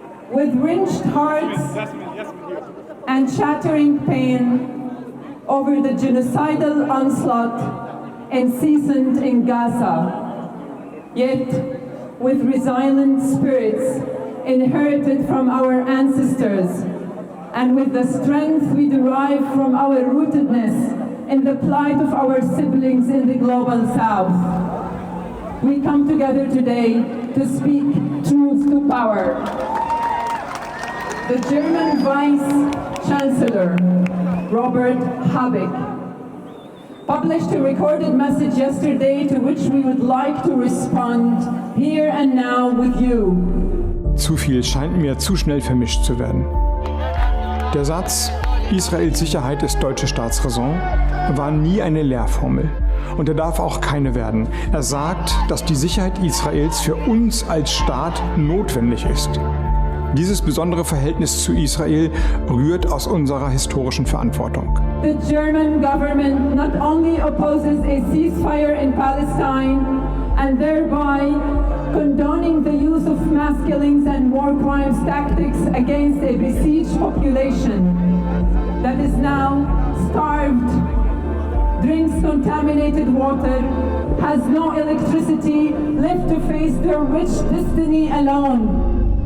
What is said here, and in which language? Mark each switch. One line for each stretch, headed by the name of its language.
English: With wrenched hearts and shattering pain over the genocidal onslaught unceasing in Gaza, yet with resilient spirits inherited from our ancestors and with the strength we derive from our rootedness in the plight of our siblings in the global south, we come together today to speak truth to power. The German Vice-Chancellor, Robert Habeck, published a recorded message yesterday to which we would like to respond here and now with you.
German: Zu viel scheint mir zu schnell vermischt zu werden. Der Satz, Israels Sicherheit ist deutsche Staatsräson, war nie eine Lehrformel. Und er darf auch keine werden. Er sagt, dass die Sicherheit Israels für uns als Staat notwendig ist. Dieses besondere Verhältnis zu Israel rührt aus unserer historischen Verantwortung.
English: The German government not only opposes a ceasefire in Palestine and thereby condoning the use of mass killings and war crimes tactics against a besieged population that is now starved, drinks contaminated water, has no electricity, left to face their rich destiny alone.